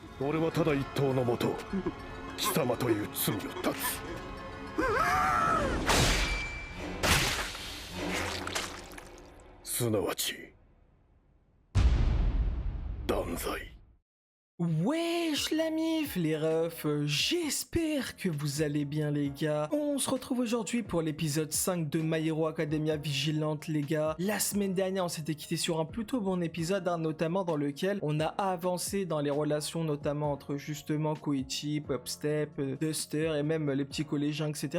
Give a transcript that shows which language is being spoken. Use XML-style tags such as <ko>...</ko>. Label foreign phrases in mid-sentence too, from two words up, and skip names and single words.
<ja>俺はただ一刀のもと貴様という罪を断つすなわち断罪。</ja> <fr>Wesh la mif les refs, j'espère que vous allez bien les gars. On se retrouve aujourd'hui pour l'épisode 5 de My Hero Academia Vigilante les gars. La semaine dernière on s'était quitté sur un plutôt bon épisode, notamment dans lequel on a avancé dans les relations notamment entre justement Koichi, Popstep, Duster et même les petits collégiens etc.</fr>